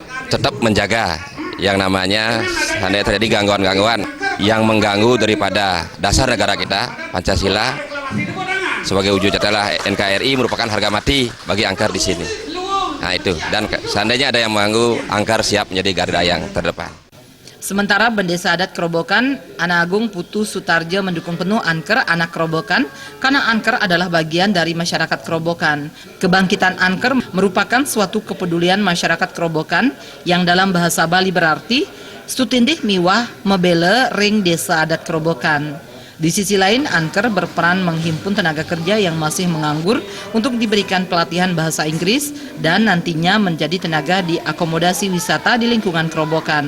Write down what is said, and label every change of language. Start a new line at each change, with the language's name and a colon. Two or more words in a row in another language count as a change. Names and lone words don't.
Indonesian: Tetap menjaga yang namanya seandainya terjadi gangguan-gangguan yang mengganggu daripada dasar negara kita, Pancasila, sebagai wujud adalah NKRI merupakan harga mati bagi Anker di sini. Nah itu, dan seandainya ada yang mengganggu, Anker siap menjadi garda yang terdepan. Sementara Bendesa Adat Kerobokan, Anak Agung Putu Sutarjo mendukung penuh Anker Anak Kerobokan karena Anker adalah bagian dari masyarakat Kerobokan. Kebangkitan Anker merupakan suatu kepedulian masyarakat Kerobokan yang dalam bahasa Bali berarti
Balinese: Stutindih Miwah Mebele Ring Desa Adat Kerobokan.
Indonesian: Di sisi lain, Anker berperan menghimpun tenaga kerja yang masih menganggur untuk diberikan pelatihan bahasa Inggris dan nantinya menjadi tenaga di akomodasi wisata di lingkungan Kerobokan.